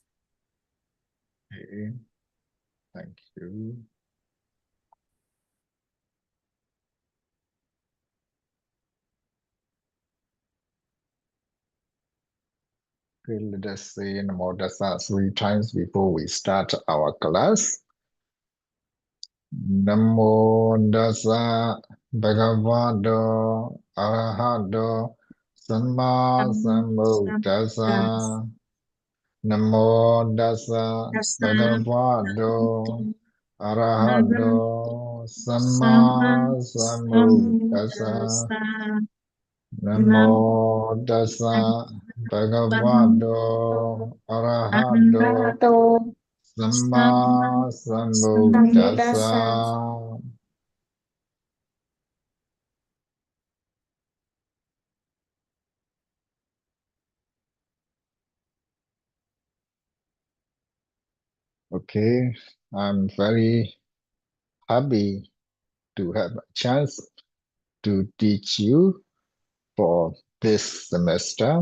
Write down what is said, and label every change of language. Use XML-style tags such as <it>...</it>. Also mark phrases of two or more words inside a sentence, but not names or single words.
<en>Okay, thank you. Okay, let us say</en> <pi>Namo Tassa</pi> <en>3 times before we start our class.</en> <pi>Namo Tassa Bhagavato Arahato Samma Sambuddhassa. Namo Tassa Bhagavato Arahato Samma Sambuddhassa. Namo Tassa Bhagavato Arahato Samma Sambuddhassa.</pi> <en>Okay, I'm very happy to have a chance to teach you for this semester.</en>